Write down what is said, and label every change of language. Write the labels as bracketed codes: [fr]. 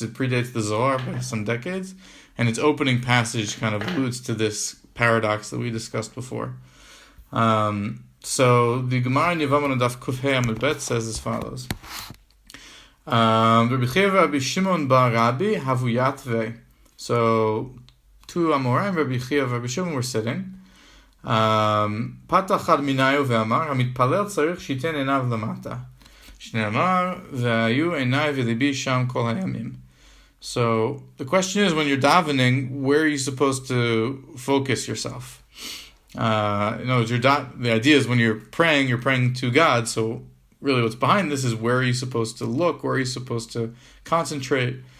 [en] It predates the Zohar by some decades, and its opening passage kind of alludes to this paradox that we discussed before. So the Gemara in Yevamot on Daf Kuf Hei Amud Bet says as follows: Rabbi Chiya Rabbi Shimon bar Rabbi Havuyat Vei. So two Amoraim, Rabbi Chiya and Rabbi Shimon, were sitting. [he] Patach ad minayu ve'amar המתפלל צריך שיתן עיניו למטה. שנאמר והיו עיניי ולבי שם כל הימים. [en] So the question is, when you're davening, where are you supposed to focus yourself? The idea is when you're praying to God. So really what's behind this is, where are you supposed to look? Where are you supposed to concentrate?